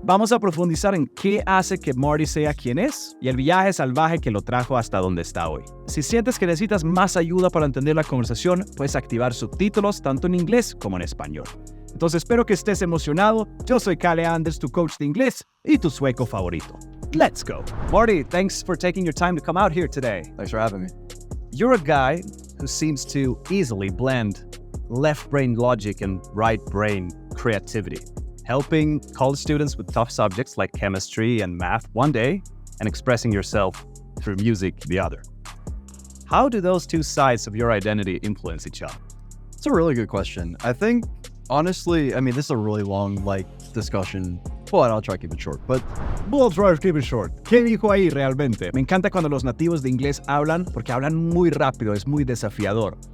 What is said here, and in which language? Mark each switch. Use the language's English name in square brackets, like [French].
[Spanish] Vamos a profundizar en qué hace que Marty sea quien es y el viaje salvaje que lo trajo hasta donde está hoy. Si sientes que necesitas más ayuda para entender la conversación, puedes activar subtítulos tanto en inglés como en español. Entonces espero que estés emocionado. Yo soy Kalle Anders, tu coach de inglés y tu sueco favorito. [English] Let's go. Marty, thanks for taking your time to come out here today. Thanks for having me. You're a guy who seems to easily blend left brain logic and right brain creativity, helping college students with tough subjects like chemistry and math one day and expressing yourself through music the other. How do those two sides of your identity influence each other? It's a really good question. I think, honestly, this is a really long, discussion, but I'll try to keep it short. We'll try to keep it short. [Spanish] ¿Qué dijo ahí realmente? Me encanta cuando los nativos de inglés hablan porque hablan muy rápido, es muy desafiador.